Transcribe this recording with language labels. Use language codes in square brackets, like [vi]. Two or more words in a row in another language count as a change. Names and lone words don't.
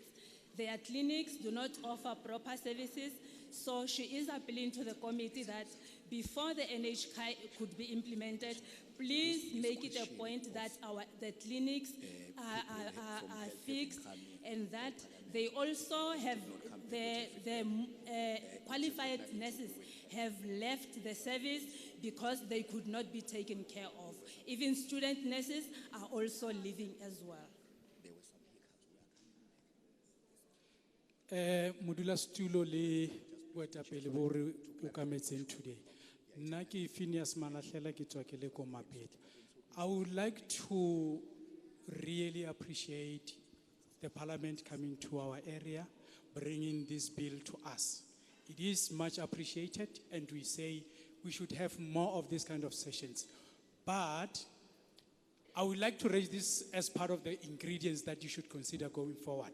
[en] Their clinics do not offer proper services, so she is appealing to the committee that before the NHI could be implemented, please make it a point that the clinics are fixed and that they also have the qualified nurses have left the service because they could not be taken care of. Even student nurses are also leaving as well. [nso] Modula stulo le boetapele bo re okametseng today. Nna ke Phineas Malahlela ke tswa ke le ko Mapete. [en] I would like to really appreciate the parliament coming to our area, bringing this bill to us. It is much appreciated, and we say we should have more of this kind of sessions. But I would like to raise this as part of the ingredients that you should consider going forward.